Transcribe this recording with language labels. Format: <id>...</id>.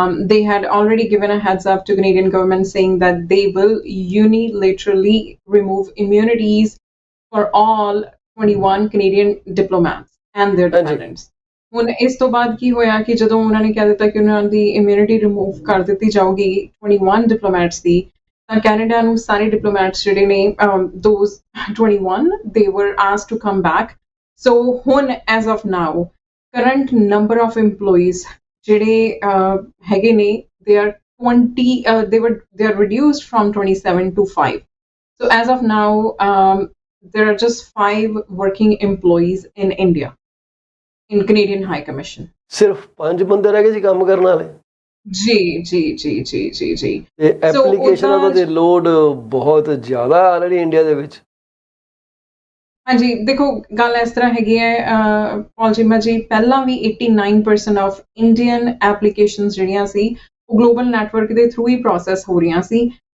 <en>they had already given a heads up to Canadian government saying that they will unilaterally remove immunities for all 21 Canadian diplomats and their dependents.</en> <pa>ਹੁਣ ਇਸ ਤੋਂ ਬਾਅਦ ਕੀ ਹੋਇਆ ਕਿ ਜਦੋਂ ਉਹਨਾਂ ਨੇ ਕਹਿ ਦਿੱਤਾ ਕਿ ਉਹਨਾਂ ਦੀ ਇਮਿਊਨਿਟੀ ਰਿਮੂਵ ਕਰ ਦਿੱਤੀ ਜਾਊਗੀ 21 ਡਿਪਲੋਮੈਟਸ ਦੀ, ਤਾਂ ਕੈਨੇਡਾ ਨੂੰ ਸਾਰੇ ਡਿਪਲੋਮੈਟਸ ਜਿਹੜੇ ਨੇ</pa> <en>Those 21 ਦੇ were asked to come back. So ਹੁਣ as of now current number of EMPLOYEES</en> <pa>ਜਿਹੜੇ ਹੈਗੇ ਨੇ</pa> <en>they are 20 they are reduced from 27 to 5. So as of now there are just 5 working employees in India in Canadian High Commission.</en> <pa>ਸਿਰਫ 5 ਬੰਦੇ ਰਹਿ ਗਏ ਜੀ ਕੰਮ ਕਰਨ ਵਾਲੇ। ਜੀ ਤੇ ਐਪਲੀਕੇਸ਼ਨਾਂ ਦਾ ਤੇ ਲੋਡ ਬਹੁਤ ਜ਼ਿਆਦਾ ਆਲਰੇਡੀ ਇੰਡੀਆ ਦੇ ਵਿੱਚ। ਹਾਂਜੀ ਦੇਖੋ ਗੱਲ ਇਸ ਤਰ੍ਹਾਂ ਹੈਗੀ ਹੈ ਪੌਲ ਚੀਮਾ ਜੀ, ਪਹਿਲਾਂ ਵੀ 89%</pa> <en>of Indian applications</en> <pa>ਜਿਹੜੀਆਂ ਸੀ ਉਹ ਗਲੋਬਲ ਨੈਟਵਰਕ ਦੇ ਥਰੂ ਹੀ ਪ੍ਰੋਸੈਸ ਹੋ ਰਹੀਆਂ ਸੀ।</pa>